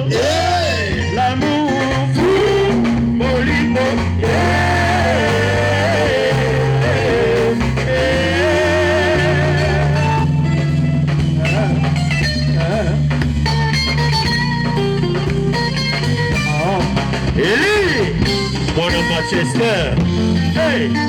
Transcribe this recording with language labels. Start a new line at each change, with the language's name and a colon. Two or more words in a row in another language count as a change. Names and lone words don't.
French: lamour fou bolingo Eli,
English: one of Manchester. Hey.